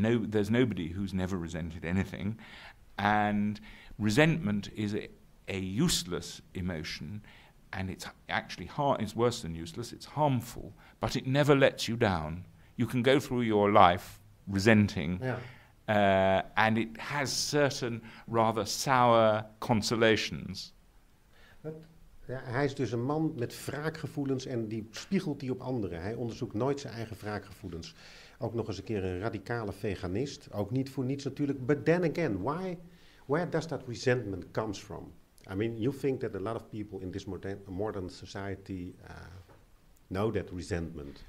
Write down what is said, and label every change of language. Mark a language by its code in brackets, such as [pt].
[en] There's nobody who's never resented anything, and resentment is a useless emotion, and it's actually it's worse than useless, it's harmful, but it never lets you down. You can go through your life resenting, and it has certain rather sour consolations. [nl] Ja, hij is dus een man met wraakgevoelens en die spiegelt die op anderen. Hij onderzoekt nooit zijn eigen wraakgevoelens. Ook nog eens een keer een radicale veganist. Ook niet voor niets natuurlijk. [en] But then again, where does that resentment comes from? I mean, you think that a lot of people in this modern society know that resentment.